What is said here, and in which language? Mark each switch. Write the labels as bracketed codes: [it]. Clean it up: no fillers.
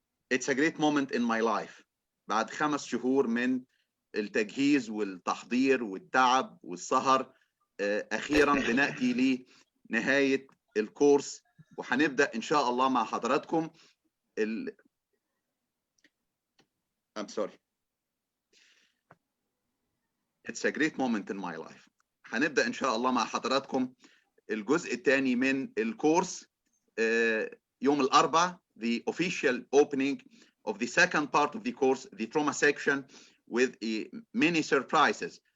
[en] It's a great moment in my life. [ar] بعد 5 شهور من التجهيز والتحضير والتعب والسهر، أخيرا بنأتي لنهاية الكورس، وهنبدأ إن شاء الله مع حضراتكم [en] I'm sorry. It's a great moment in my life. [ar] هنبدأ إن شاء الله مع حضراتكم الجزء الثاني من الكورس يوم الأربعاء, [en] the official opening of the second part of the course, the trauma section, with many surprises.